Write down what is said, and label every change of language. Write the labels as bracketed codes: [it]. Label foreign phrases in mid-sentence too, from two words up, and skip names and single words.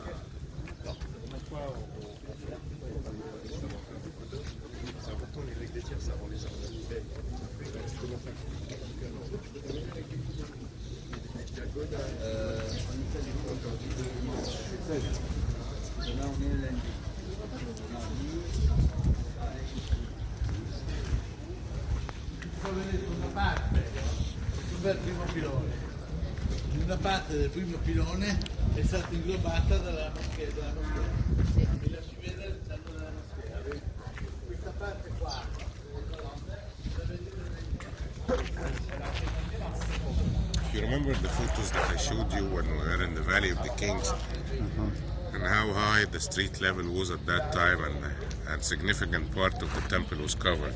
[fr] C'est important les règles des tiers, ça rend les gens belles. Là on est lundi. [it] Del primo pilone. Una parte del primo pilone è stata inglobata dalla moschea. Mi lasci vedere il centro della moschea. Questa parte qua. [en] You remember the photos that I showed you when we were in the Valley of the Kings, and how high the street level was at that time, and significant part of the temple was covered.